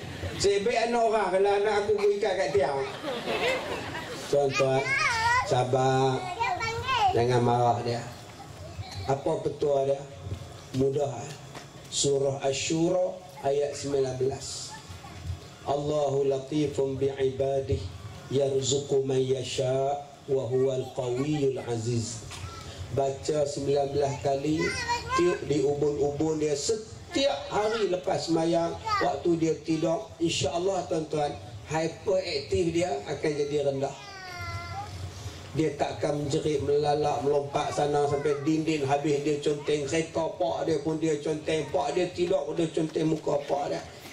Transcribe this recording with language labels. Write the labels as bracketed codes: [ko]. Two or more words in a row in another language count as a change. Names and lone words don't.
[ms] Sebab anak orang, kalau anak aku berikan kat tiang. Tuan-tuan, sabar. Jangan marah dia. Apa petua dia? Mudah. Surah Asy-Syura ayat 19. [ar] الله لطيف بعباده يرزق من يشاء وهو القوي العزيز. [ms] Baca 19 kali, tiup di ubun-ubun dia setiap hari lepas sembahyang, waktu dia tidur, [ar] إن شاء الله [ms] tuan-tuan, hyperaktif dia akan jadi rendah. Dia takkan menjerit, melalak, melompat sana sampai dinding, habis dia conteng kereta pak dia pun dia conteng, pak dia tidur pun dia conteng muka pak dia.